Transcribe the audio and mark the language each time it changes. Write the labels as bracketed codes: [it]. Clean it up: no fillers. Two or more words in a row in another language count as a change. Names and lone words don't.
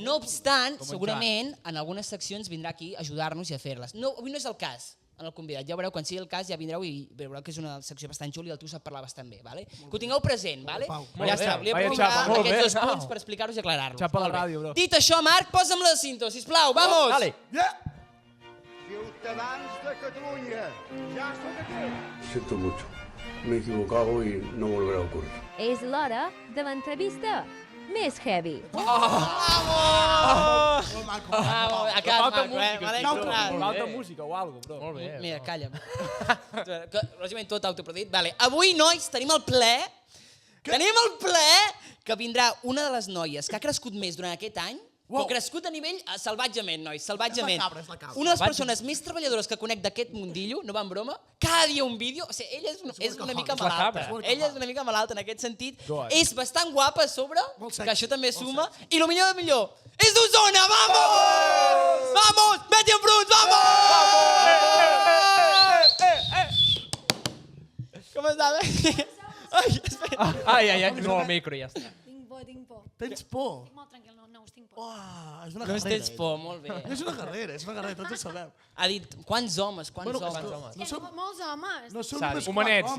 [ca] No obstant, segurament en algunes seccions vindrà aquí a ajudar-nos i a fer-les. No, avui no és el cas en el convidat, ja veureu, quan sigui el cas ja vindreu i veureu que és una secció bastant xula i el tu sap parlar bastant bé, vale? Que ho tingueu present, vale? Pau. Ja està, volia Vaya aprofitar xapa, molt aquests bé. dos punts per explicar-los i aclarar-los. Xapa a la Molt bé. ràdio, bro. Dit això, Marc, posa'm la cinta, sisplau, vamos! Dale. Yeah. Ciutadans de Catalunya, ja som aquí. [es] Siento mucho. Me he equivocado y no volverá a ocurrir. [ca] És l'hora de l'entrevista més heavy. Oh, maco. [es] Vamos, a casa, [ca] Falta Marc, música, vale? no, Clar. [es] Falta música o algo, bro. [ca] Molt bé. Mira, calla'm. Que, lògicament tot autoproduït. Vale. Avui, nois, tenim el ple. Tenim el ple que vindrà una de les noies que ha crescut més durant aquest any, però crescut a nivell salvatgement, nois, salvatgement. És la cabra. Una de les persones més treballadores que conec d'aquest mundillo, no va en broma, cada dia un vídeo, o sigui, ella és una mica És la malalta. cabra. Ella és una mica malalta en aquest sentit. Joder. És bastant guapa a sobre, Molt sexy, que això també molt suma. I el millor de millor, és d'Osona, vamos! Vamos! Betty en Bruns, vamos! Com està, Betty? Ai, espera. Ai, no, el micro ja està. Tinc por. Tens por? Estic molt tranquil, no us tinc por. Uah, és una No guerrera. tens por, molt bé. És una guerrera, tots ho sabem. Ha dit, quants homes, quants Bueno, homes. no som, Molts homes. no som Sari, només homenets, quatre